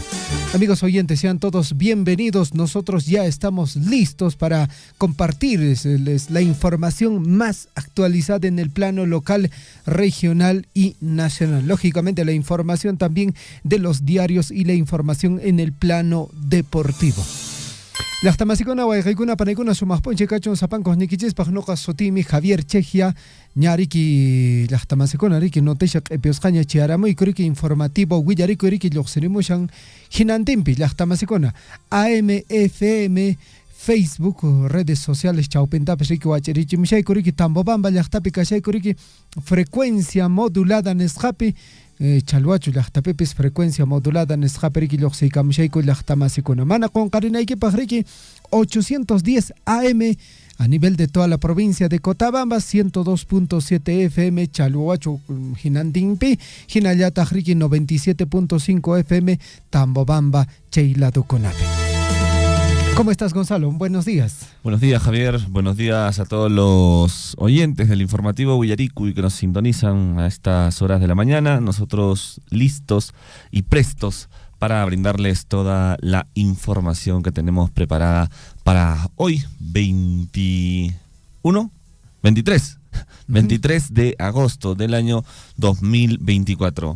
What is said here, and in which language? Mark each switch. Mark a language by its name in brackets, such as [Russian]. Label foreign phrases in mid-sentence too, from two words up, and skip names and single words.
[Spanish] Amigos oyentes, sean todos bienvenidos. Nosotros ya estamos listos para compartirles la información más actualizada en el plano local, regional y nacional. Lógicamente la información también de los diarios y la información en el plano deportivo. [Quechua] Llaqtamasicuna wayqaykuna panaykuna sumaqpunchik kachun sapankos nikichispaq noqa sutimi Javier Chejia ñariki llaqtamasikuna riki noticias q'ipiusqaña chiaramuyku riki informativo Willaricui riki lluqsirimushan hinantinpi llaqtamasikuna AM, FM, Facebook, [Spanish] redes sociales [Quechua] chawpintapas riki wachirichimushayku riki Tambobamba llaqtapi kashayku riki [Spanish] frecuencia modulada [Quechua] nisqapi Chalhuachu llaqtapipis [Spanish] frecuencia modulada [Quechua] nisqapi riki lluqsiykamushayku llaqtamasikuna mana qunqarinaykipaq riki 810 AM [Spanish] a nivel de toda la provincia de Cotabamba, [Quechua] 102.7 FM Chalhuachu hinantinpi, hinallataq riki 97.5 FM Tambobamba chayladukunapi. [Spanish] ¿Cómo estás, Gonzalo? Buenos días. Buenos días, Javier. Buenos días a todos los oyentes del informativo Willaricui que nos sintonizan a estas horas de la mañana. Nosotros listos y prestos para brindarles toda la información que tenemos preparada para hoy, 23 de agosto del año 2024.